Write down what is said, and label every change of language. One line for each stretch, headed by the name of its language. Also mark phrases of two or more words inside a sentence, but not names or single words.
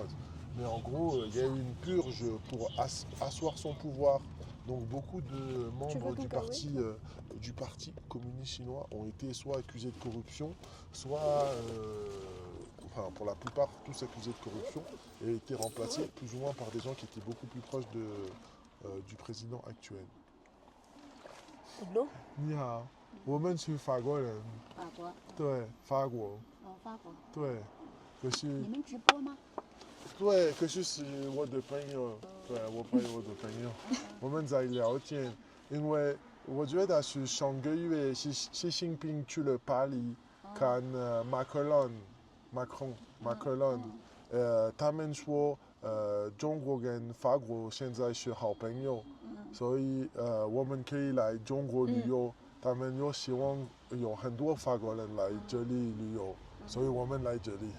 French: Mais en gros, il y a eu une purge pour asseoir son pouvoir Donc beaucoup de veux membres ton du du parti communiste chinois ont été soit accusés de corruption, soit, enfin pour la plupart tous accusés de corruption, et été remplacés plus ou moins par des gens qui étaient beaucoup plus proches du président actuel.
Chinese: 的喽。你好，我们是法国人，法国，对，法国，法国，对，可是你们直播吗？对，可是是我的朋友，对我陪我的朋友，我们在聊天，因为我觉得是上个月习近平去了巴黎看Macron，他们说中国跟法国现在是好朋友，所以我们可以来中国旅游，他们又希望有很多法国人来这里旅游，所以我们来这里。